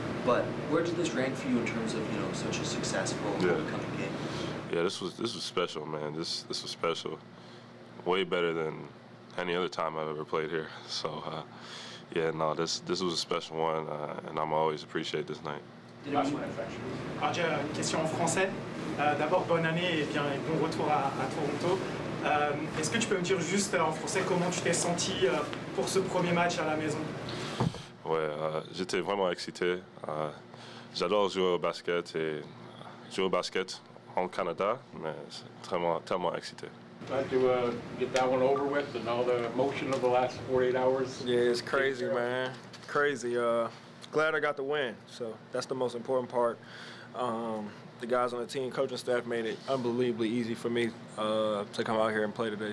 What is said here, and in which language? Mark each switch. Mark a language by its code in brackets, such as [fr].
[en] But where does this rank for you in terms of such a successful homecoming game? Yeah, this was special, man. This was special. Way better than any other time I've ever played here. So, this was a special one, and I'm always appreciate this night. [fr] Alors, j'ai une question en français. D'abord, bonne année et bon retour à Toronto. Est-ce que tu peux me dire juste en français comment tu t'es senti pour ce premier match à la maison? Ouais, j'étais vraiment excité. J'adore jouer au basket et jouer au basket en Canada, mais c'est tellement excité. [en] Glad to get that one over with and all the emotion of the last 48 hours. Yeah, it's crazy, man. Crazy. Glad I got the win. So that's the most important part. The guys on the team, coaching staff made it unbelievably easy for me to come out here and play today.